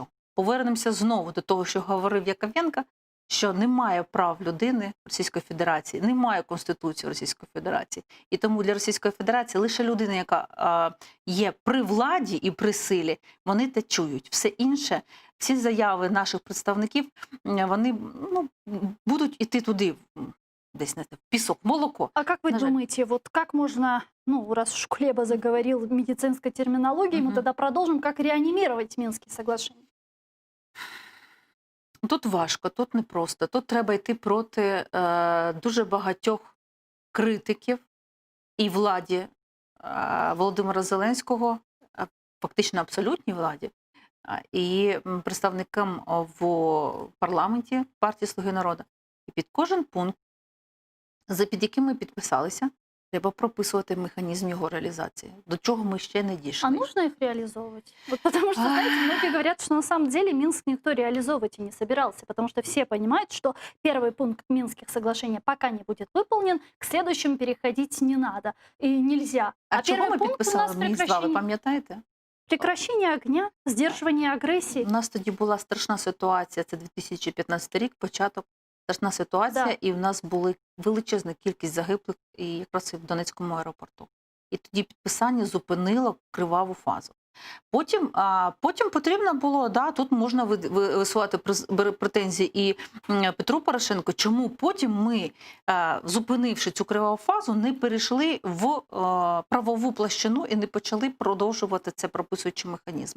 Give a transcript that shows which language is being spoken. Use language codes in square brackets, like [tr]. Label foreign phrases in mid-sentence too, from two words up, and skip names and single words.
[uk] Повернемося знову до того, що говорив Яковенко, що немає прав людини Російської Федерації, немає Конституції Російської Федерації. І тому для Російської Федерації лише людина, яка є при владі і при силі, вони те чують. Все інше, всі заяви наших представників, вони будуть іти туди, десь в пісок, молоко. [ru] А как вы думаете, вот как можно, раз уж Кулеба заговорил медицинской терминологией, мы тогда продолжим, как реанимировать Минские соглашения? [uk] Тут важко, тут непросто. Тут треба йти проти дуже багатьох критиків і владі Володимира Зеленського, фактично абсолютній владі, і представникам в парламенті партії «Слуги народу». І під кожен пункт, під яким ми підписалися, треба прописувати механізм його реалізації. До чого ми ще не дійшли. [ru] А нужно их реализовывать? Вот потому что, знаете, многие говорят, что на самом деле Минск никто реализовывать и не собирался, потому что все понимают, что первый пункт Минских соглашений пока не будет выполнен, к следующему переходить не надо и нельзя. [uk] А чого ми підписали Мінськ-2, ви пам'ятаєте? [ru] Прекращение огня, сдерживание агрессии. [uk] У нас тоді була страшна ситуація, це 2015 рік, початок, страшна ситуація, [ru] Да. [uk] і в нас були величезна кількість загиблих і якраз і в Донецькому аеропорту. І тоді підписання зупинило криваву фазу. Потім потрібно було, тут можна висувати претензії і Петру Порошенку, чому потім ми, зупинивши цю криваву фазу, не перейшли в правову площину і не почали продовжувати це, прописуючи механізми.